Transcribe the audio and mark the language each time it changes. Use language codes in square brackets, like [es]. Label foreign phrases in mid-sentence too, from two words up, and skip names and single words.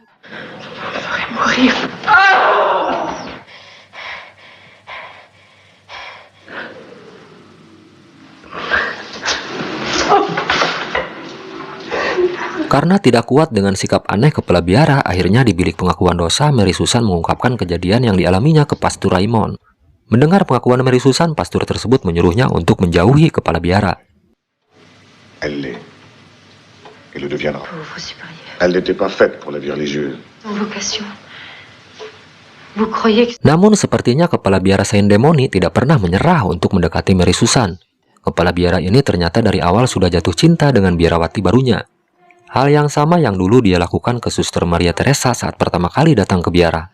[id] Karena tidak kuat dengan sikap aneh kepala biara, akhirnya di bilik pengakuan dosa, Mary Susan mengungkapkan kejadian yang dialaminya ke Pastor Raymond. Mendengar pengakuan Mary Susan, pastor tersebut menyuruhnya untuk menjauhi kepala biara. [fr] Elle l'est. Et le deviendra. Elle n'était pas faite pour la vie religieuse. [id] Namun sepertinya kepala biara Saint Demoni tidak pernah menyerah untuk mendekati Mary Susan. Kepala biara ini ternyata dari awal sudah jatuh cinta dengan biarawati barunya. Hal yang sama yang dulu dia lakukan ke Suster Maria Teresa saat pertama kali datang ke biara.